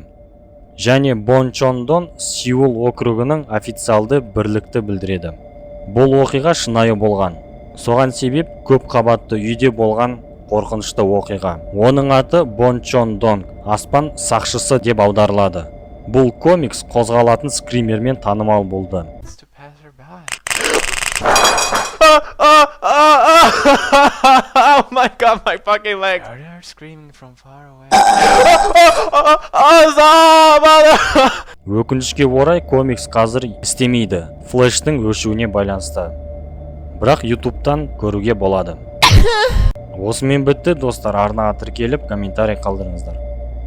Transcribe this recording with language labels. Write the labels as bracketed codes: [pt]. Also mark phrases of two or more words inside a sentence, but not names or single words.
[kk] Және Бон Чон Дон Сеул округының официалды бірлікті білдіреді. Бұл оқиға шынайы болған. Соған себеп көп қабатты үйде болған қорқынышты оқиға. Оның аты Бон Чон Дон, аспан сақшысы деп аударылады. Бұл комикс қозғалатын скримермен танымал болды. [en] Oh my god, my fucking leg. They're screaming from far away. [kk] Өкінішке орай комикс қазір істемейді, флештің өшуіне байланысты. Бірақ YouTube'тан көруге болады. Осымен бітті достар, арнаға тіркеліп комментарий қалдырыңыздар.